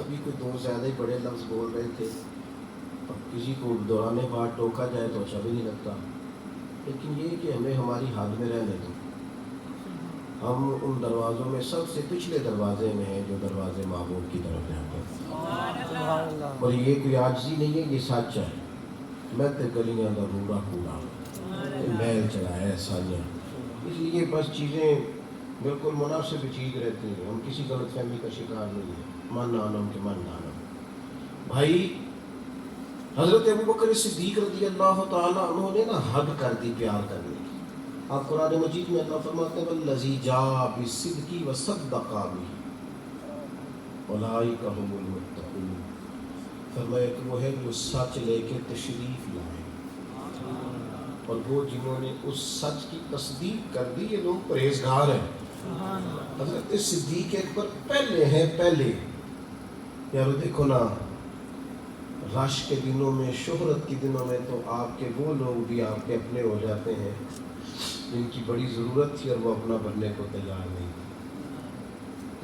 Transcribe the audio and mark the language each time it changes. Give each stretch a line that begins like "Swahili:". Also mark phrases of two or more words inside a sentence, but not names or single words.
Urdu: ابھی کوئی دو زیادہ ہی بڑے لفظ بول رہے تھے، اب کسی کو دوران بات ٹوکا جائے تو اچھا بھی نہیں لگتا، لیکن یہ کہ ہمیں ہماری حال میں رہنے دو۔ ہم ان دروازوں میں سب سے پچھلے دروازے میں ہیں جو دروازے معبود کی طرف جاتے ہیں، اور یہ کوئی عاجزی نہیں ہے، یہ سچ ہے۔
Punjabi: میں تے گلیاں دا روڑا کوڑا میل چڑھایا سالیاں،
Urdu: اس لیے بس چیزیں بالکل مناسب چیز رہتی ہیں، ہم کسی غلط فہمی کا شکار نہیں ہیں۔
Persian: من آنم کے من آنم
Urdu: بھائی، حضرت ابوبکر صدیق رضی اللہ تعالیٰ عنہ نے نا حد کر دی پیار کرنے کی۔ آپ قرآن مجید میں اللہ فرماتے ہیں
Arabic: وَالَّذِي جَاءَ بِالصِّدْقِ وَصَدَّقَ بِهِ أُولَٰئِكَ هُمُ الْمُتَّقُونَ۔
Urdu: فرمایا کہ وہ ہے جو سچ لے کے تشریف لائے، اور وہ جنہوں نے اس سچ کی تصدیق کر دی، یہ لوگ پرہیزگار ہیں۔ حضرت صدیق اکبر پہلے ہیں، پہلے یار دیکھو نا، رش کے دنوں میں، شہرت کے دنوں میں تو آپ کے وہ لوگ بھی آپ کے اپنے ہو جاتے ہیں جن کی بڑی ضرورت تھی اور وہ اپنا بننے کو تیار نہیں تھی۔